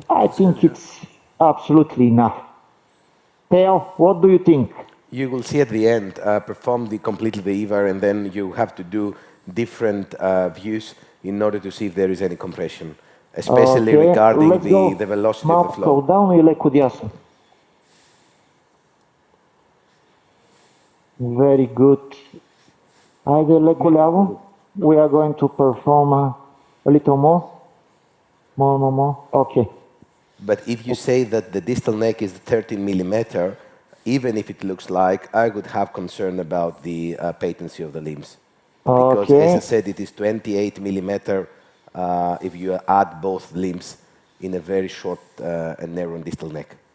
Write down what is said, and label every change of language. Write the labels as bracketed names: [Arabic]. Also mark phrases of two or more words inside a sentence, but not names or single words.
[English] I think it's absolutely enough. Theo, what do you think? You will see at the end, perform completely the EVAR, and then you have to do different views in order to see if there is any compression, especially regarding the velocity of the flow. [Bulgarian] Down и леко дясно. [English] Very good. [Bulgarian] Айде леко ляво. [English] We are going to perform a little more. More. Okay. But if you say that the distal neck is 13 millimeter, even if it looks like, I would have concern about the patency of the limbs. Because, as I said, it is 28 millimeter if you add both limbs in a very short and narrow distal neck.